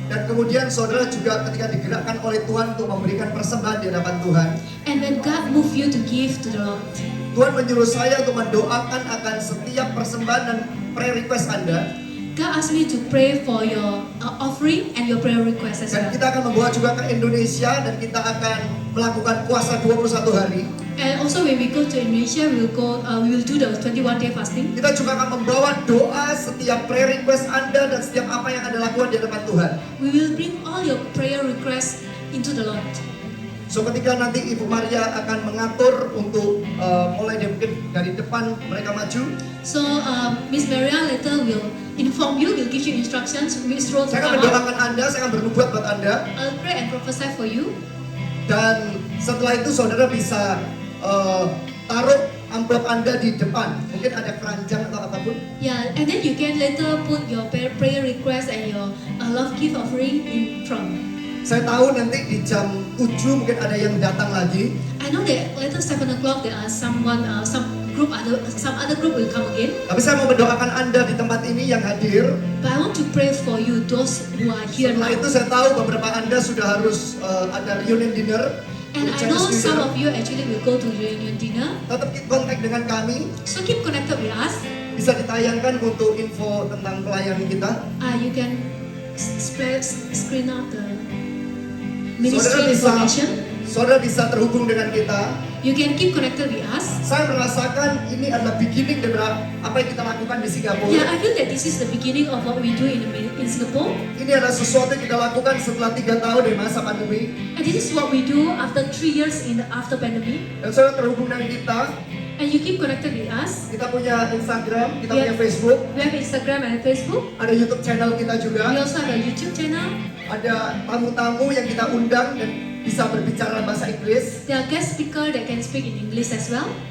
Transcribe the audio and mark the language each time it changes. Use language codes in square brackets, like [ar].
[id] dan kemudian saudara juga ketika digerakkan oleh Tuhan untuk memberikan persembahan di hadapan Tuhan, [en] And when God move you to give to the Lord, [id] Tuhan menyuruh saya untuk mendoakan akan setiap persembahan dan prayer request Anda, [en] God asked me to pray for your offering and your prayer request as [id] dan [en] well. [id] kita akan membawa juga ke Indonesia dan kita akan melakukan puasa 21 hari. [en] And also when we go to Indonesia, we will do the 21-day fasting. [id] Kita juga akan membawa doa setiap prayer request Anda dan setiap apa yang Anda lakukan di hadapan Tuhan. [en] We will bring all your prayer requests into the Lord. [id] So ketika nanti Ibu Maria akan mengatur untuk mulai dari depan mereka maju, [en] So Miss Maria later will inform you, will give you instructions which role to [id] saya akan [en] come out. [id] mendoakan Anda, saya akan bernubuat buat Anda, [en] I'll pray and prophesy for you. [id] dan setelah itu saudara bisa taruh amplop Anda di depan. Mungkin ada keranjang atau apapun. [en] Yeah, and then you can later put your prayer request and your love gift offering in front. [id] Saya tahu nanti di jam 7 mungkin ada yang datang lagi. [en] I know that later 7 o'clock there are some other group will come again. [id] Tapi saya mau mendoakan Anda di tempat ini yang hadir. [en] But I want to pray for you, those who are here [id] Setelah itu saya tahu beberapa Anda sudah harus ada reunion dinner. [en] And I know some of you actually will go to reunion dinner. [id] Tetap keep kontak dengan kami. [en] So keep connected with us. [id] Bisa ditayangkan untuk info tentang pelayanan kita. [en] You can screen out the [id] Saudara [en] ministry [id] bisa, [en] information. [id] saudara bisa terhubung dengan kita. [en] You can keep connected with us. [id] Saya merasakan ini adalah beginning dari apa yang kita lakukan di Singapura. [en] Yeah, I feel that this is the beginning of what we do in Singapore. [id] Ini adalah sesuatu yang kita lakukan setelah 3 tahun dari masa pandemi. [en] And this is what we do after 3 years after pandemic. [id] Dan saudara terhubung dengan kita. [en] And you keep connected with us. [id] Kita punya Instagram, kita [en] We [id] punya [en] have- [id] Facebook, [en] We have Instagram and Facebook. [id] ada YouTube channel kita juga. [en] We also have a YouTube channel. [id] Ada tamu-tamu yang kita undang dan bisa berbicara bahasa Inggris. [en] There are guest speaker that can speak in English as well.